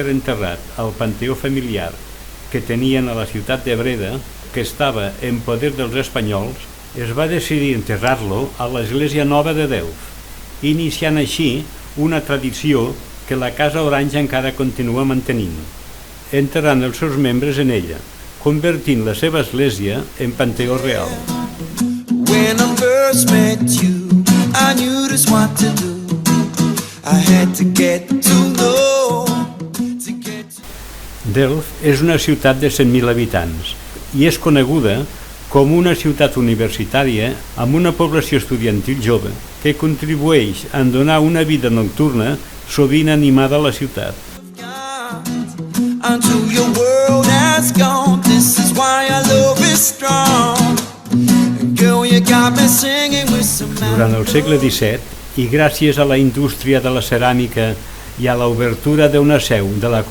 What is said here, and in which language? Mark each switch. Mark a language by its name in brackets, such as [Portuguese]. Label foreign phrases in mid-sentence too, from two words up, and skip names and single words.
[Catalan] enterrat al panteó familiar que tenien a la ciutat de Breda, que estava en poder dels espanyols, es va decidir enterrar-lo a l'església nova de Delft, iniciant així una tradició que la Casa Orange encara continua mantenint, enterrant els seus membres en ella, convertint la seva església en panteó real. [English] When I first met you, I knew just what to do. I had to get to know. [Catalan] Delft és una ciutat de 100.000 habitants i és coneguda com una ciutat universitària amb una població estudiantil jove que contribueix a donar una vida nocturna sovint animada a la ciutat. Durant el segle XVII, i gràcies a la indústria de la ceràmica i a l'obertura d'una seu de la